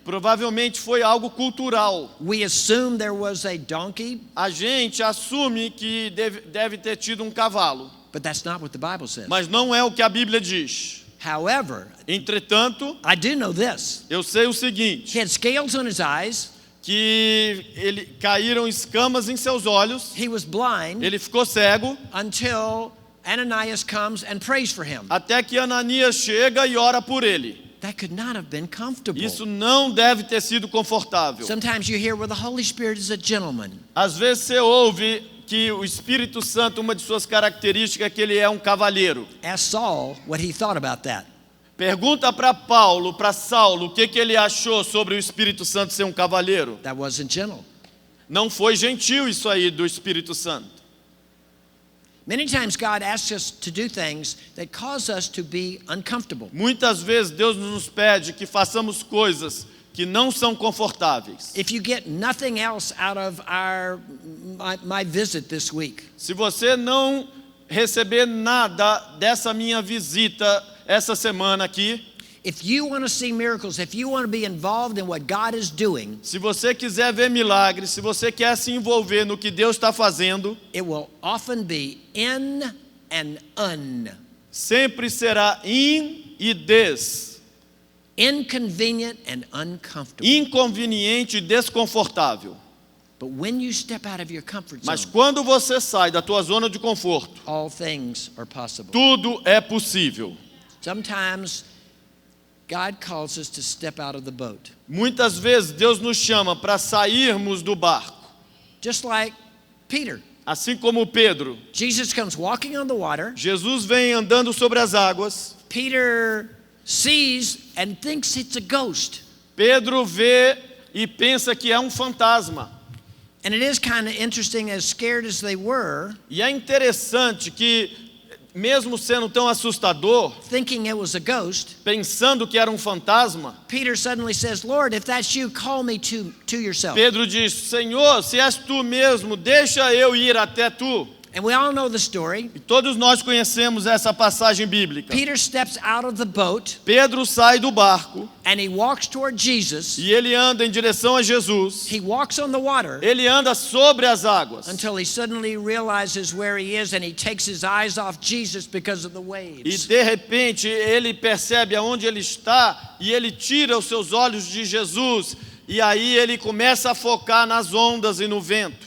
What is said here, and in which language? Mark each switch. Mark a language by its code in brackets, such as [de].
[pt] Provavelmente foi algo cultural. [en] We assume there was a donkey, [pt] A gente assume que deve ter tido um cavalo, [en] but that's not what the Bible says. [pt] mas não é o que a Bíblia diz. [en] However, [pt] Entretanto, [en] I do know this. [pt] eu sei o seguinte, [en] He had scales on his eyes. [pt] que caíram escamas em seus olhos, [en] He was blind [pt] ele ficou cego, [en] until Ananias comes and prays for him. [pt] até que Ananias chega e ora por ele. [en] That could not have been comfortable. [pt] Isso não deve ter sido confortável. [en] Sometimes you hear, well, the Holy Spirit is a gentleman. [pt] Às vezes você ouve que o Espírito Santo, uma de suas características é que ele é um cavalheiro. [en] Ask Saul what he thought about that. [pt] Pergunta para Saulo, o que ele achou sobre o Espírito Santo ser um cavalheiro. [en] That wasn't gentle. [pt] Não foi gentil isso aí do Espírito Santo. [en] Many times God asks us to do things that cause us to be uncomfortable. [pt] Muitas vezes Deus nos pede que façamos coisas que não são confortáveis. [en] If you get nothing else out of my visit this week, [pt] Se você não receber nada dessa minha visita essa semana aqui, [en] if you want to see miracles, if you want to be involved in what God is doing, [pt] se você quiser ver milagres, se você quer se envolver no que Deus está fazendo, [en] it will often be in and un. [pt] sempre será in e des, [en] Inconvenient and uncomfortable. [pt] inconveniente e desconfortável. [en] But when you step out of your comfort [pt] Mas [en] zone, [pt] quando você sai da tua zona de conforto, [en] all things are possible. [pt] tudo é possível. [en] Sometimes God calls us to step out of the boat. [pt] Muitas vezes Deus nos chama para sairmos do barco. [en] Just like Peter. [pt] Assim como Pedro, [en] Jesus comes walking on the water. [pt] Jesus vem andando sobre as águas. [en] Peter sees and thinks it's a ghost. [pt] Pedro vê e pensa que é um fantasma. [en] And it is kind of interesting, as scared as they were, [pt] E é interessante que, mesmo sendo tão assustador, [en] thinking it was a ghost, [pt] pensando que era um fantasma, [en] Peter suddenly says, Lord, if that's you, call me to yourself. [pt] Pedro diz: Senhor, se és tu mesmo, deixa eu ir até tu. [en] And we all know the story. [pt] E todos nós conhecemos essa passagem bíblica. [en] Peter steps out of the boat [pt] Pedro sai do barco [en] and he walks toward Jesus. [pt] e ele anda em direção a Jesus. [en] He walks on the water [pt] Ele anda sobre as águas. [en] until he suddenly realizes where he is and he takes his eyes off Jesus because of the [pt] E [en] waves. [pt] de repente ele percebe aonde ele está e ele tira os seus olhos de Jesus. E aí ele começa a focar nas ondas e no vento.